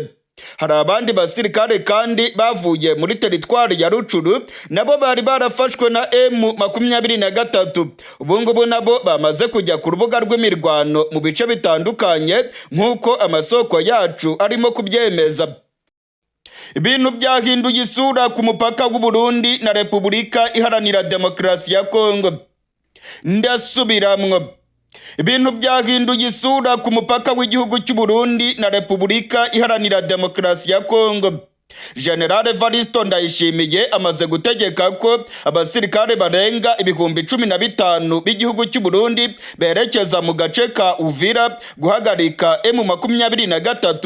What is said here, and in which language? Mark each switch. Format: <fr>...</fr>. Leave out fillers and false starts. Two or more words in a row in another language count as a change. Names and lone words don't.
<rn>Hari abandi basirikare kandi bavuye muri teritwari ya Rucuru, nabo bari barafashwe na M23. Ubungubu nabo bamaze kujya ku rubuga rw'imirwano mu bice bitandukanye nk'uko amasoko yacu arimo kubyemeza. Ibintu byahinduye isura ku mupaka w'u Burundi na Repubulika Iharanira Demokarasi ya Kongo. Ndasubiramwo. Ibintu byahinduye isura ku mupaka w'igihugu cy'u Burundi na Repubulika Iharanira Demokarasi ya Kongo. General Evaristo Ndayishimiye amaze gutegeka ko abasirikare barenga 15,000 b'igihugu cy'u Burundi berekeza mu gace ka Uvira guhagarika M23.</rn>